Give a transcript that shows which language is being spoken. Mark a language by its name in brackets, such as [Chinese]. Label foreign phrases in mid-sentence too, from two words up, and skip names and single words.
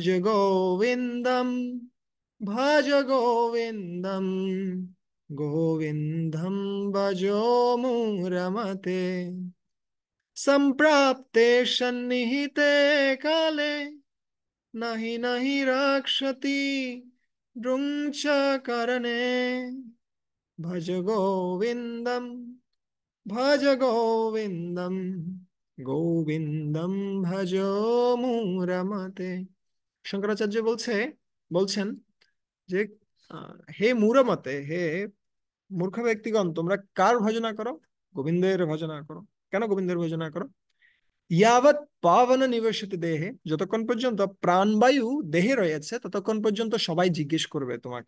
[Sanskrit] गोविन्दं भज गोविन्दं गोविन्दं भजो मुरमते सम्प्राप्ते सन्निहिते काले नहि नहि रक्षति भृंच करणे भज गोविन्दं भज गोविन्दं गोविन्दं भजो মুরমতে। [Bangla] শঙ্করাচার্য বলছেন যে হে মুরমতে, হে মূর্খ ব্যক্তিগণ, তোমরা কার ভজনা করো? গোবিন্দের ভজনা করো। কেন গোবিন্দের ভজনা করো? [Sanskrit] ইয়াবৎ পাবন নিবেশিত দেহে, [Bangla] যতক্ষণ পর্যন্ত প্রাণবায়ু দেহে রয়েছে ততক্ষণ পর্যন্ত সবাই জিজ্ঞেস করবে তোমাকে।